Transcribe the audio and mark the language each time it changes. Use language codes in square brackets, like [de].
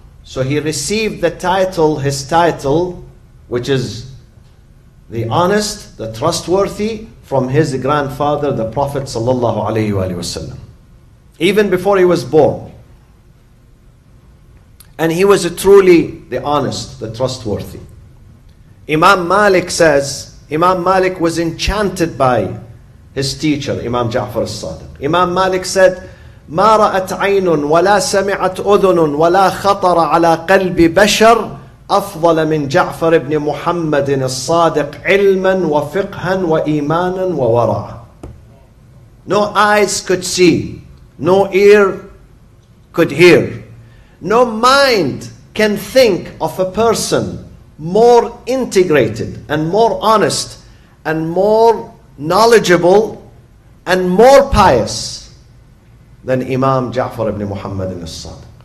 [en] So he received the title, his title, which is the honest, the trustworthy, from his grandfather, the Prophet sallallahu alaihi wasallam, even before he was born. And he was truly the honest, the trustworthy. Imam Malik says, Imam Malik was enchanted by his teacher, Imam Ja'far al-Sadiq. Imam Malik said, [ar] ما رأت عين ولا سمعت أذن ولا خطر على قلب بشر أفضل من جعفر بن محمد الصادق علما وفقها وإيمانا وورعا. [en] No eyes could see, no ear could hear, no mind can think of a person more integrated and more honest and more knowledgeable and more pious than Imam Ja'far ibn Muhammad al-Sadiq.